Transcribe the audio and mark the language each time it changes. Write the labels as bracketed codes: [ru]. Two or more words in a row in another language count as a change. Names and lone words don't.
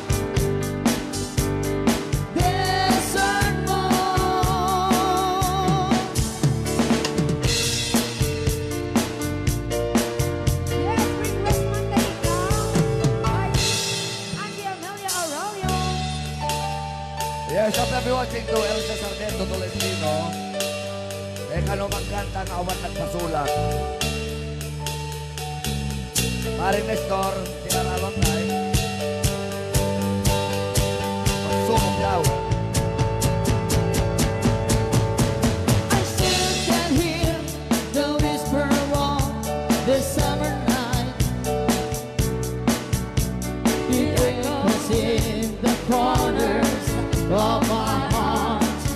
[en] Desert moon. [ilo] Yes, request man kayo ay Auntie Amelia Aurelio. [en] Yes, happy watching to Elsa Sarmiento Tolentino. [ilo] May kanumang kanta nga awan nagpasulat. Paring Nestor, tinarawan tayo. Magsumog daw. [en] I still can hear the whisper of the summer night. It echoes in the corners of my heart.